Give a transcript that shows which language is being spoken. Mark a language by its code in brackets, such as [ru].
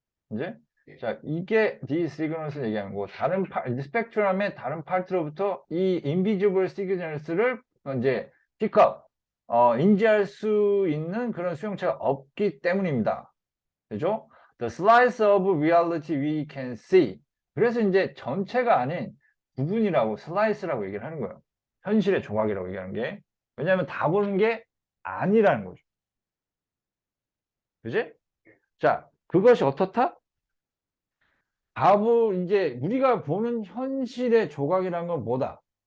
[ko] 이제 자, 이게 [en] these signals [ko] 를 얘기하는 거고, 스펙트럼의 다른 파트로부터 이 [en] invisible signals [ko] 를 이제 pick up, 인지할 수 있는 그런 수용체가 없기 때문입니다. 그죠? [en] The slice of reality we can see. [ko] 그래서 이제 전체가 아닌 부분이라고, 슬라이스라고 얘기를 하는 거예요. 현실의 조각이라고 얘기하는 게. 왜냐하면 다 보는 게 아니라는 거죠. 그지? 자, 그것이 어떻다? 이제 우리가 보는 현실의 조각이라는 건 뭐다?